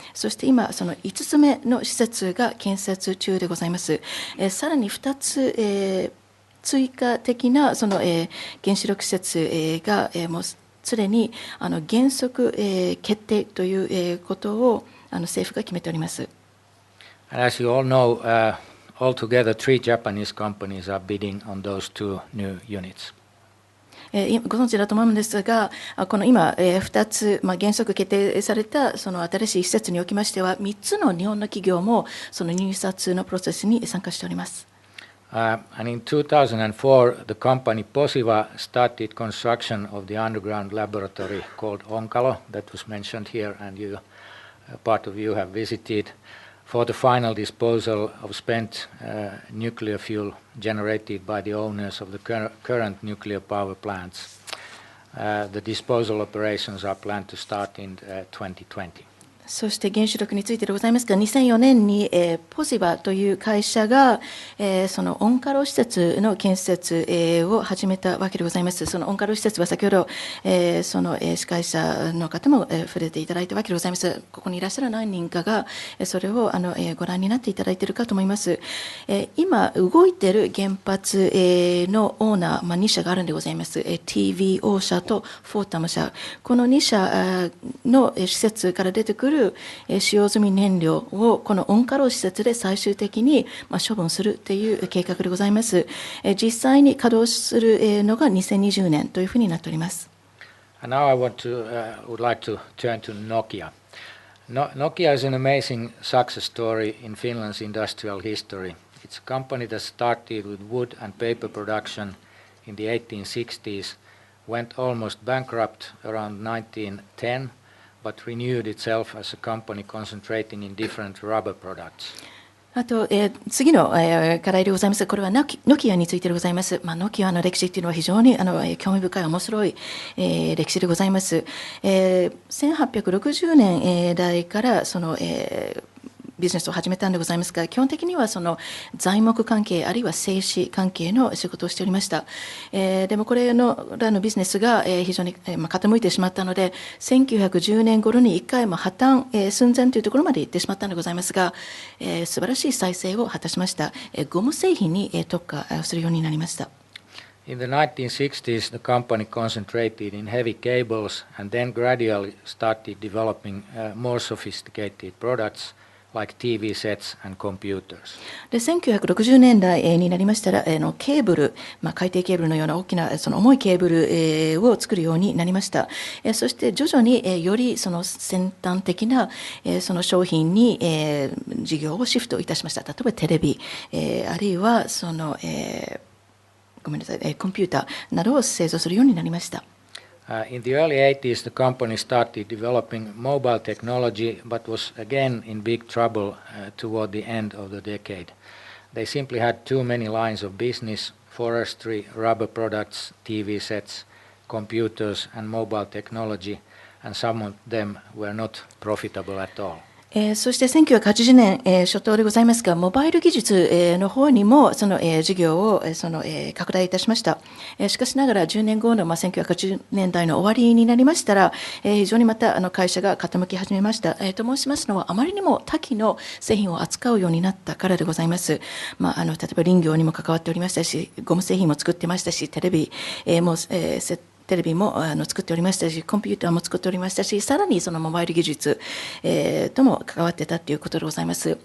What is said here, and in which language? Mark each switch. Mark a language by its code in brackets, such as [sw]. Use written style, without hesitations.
[ja] そして今その5つ目の施設が建設中でございます。さらに2つ、追加的なその原子力施設がもうすでに原則決定ということを政府が決めております。 [en] And as you all know, altogether 3 Japanese companies are bidding on those 2 new units. [ja] ご存知だと思うんですが、この今2つ原則決定されたその新しい施設におきましては、3つの日本の企業もその入札のプロセスに参加しております。 [en] And in 2004, the company Posiva started construction of the underground laboratory called Onkalo, that was mentioned here, and part of you have visited, for the final disposal of spent nuclear fuel generated by the owners of the current nuclear power plants. The disposal operations are planned to start in 2020. [ja] そして原子力についてでございますが、2004年にポジバという会社がそのオンカロ施設の建設を始めたわけでございます。そのオンカロ施設は先ほどその司会者の方も触れていただいたわけでございます。ここにいらっしゃる何人かがそれをご覧になっていただいているかと思います。今動いている原発のオーナー、2社があるんでございます。 TVO 社とフォータム社、この2社の施設から出てくるる使用済み燃料をこのオンカロ施設で最終的に処分するという計画でございます。実際に稼働するのが2020年というふうになっております。 [en] And now I would like to turn to Nokia. Nokia is an amazing success story in Finland's industrial history. It's a company that started with wood and paper production in the 1860s, went almost bankrupt around 1910, but renewed itself as a company concentrating in different rubber products. [ja] あと、次の、課題でございます。これはノキアについてでございます。ノキアの歴史というのは非常に興味深い面白い、歴史でございます。 1860年代からその、ビジネスを始めたんでございますが、基本的にはその材木関係あるいは製紙関係の仕事をしておりました。でもこれらのビジネスが非常に傾いてしまったので、1910年頃に1回破綻寸前というところまで行ってしまったのでございますが、素晴らしい再生を果たしました。ゴム製品に特化するようになりました。 [en] In the 1960s, the company concentrated in heavy cables and then gradually started developing more sophisticated products like TV sets and computers. [ja] で1960年代になりましたら、ケーブル、海底ケーブルのような大きなその重いケーブルを作るようになりました。そして徐々によりその先端的なその商品に事業をシフトいたしました。例えばテレビ、あるいはそのコンピューターなどを製造するようになりました。 [en] In the early 80s, the company started developing mobile technology, but was again in big trouble toward the end of the decade. They simply had too many lines of business: forestry, rubber products, TV sets, computers, and mobile technology, and some of them were not profitable at all. [ja] そして1980年初頭でございますが、モバイル技術の方にもその事業を拡大いたしました。しかしながら10年後の1980年代の終わりになりましたら、非常にまた会社が傾き始めました。と申しますのは、あまりにも多岐の製品を扱うようになったからでございます。例えば林業にも関わっておりましたし、ゴム製品も作ってましたし、テレビも作っておりましたし、コンピューターも作っておりましたし、さらにそのモバイル技術、とも関わってたということでございます。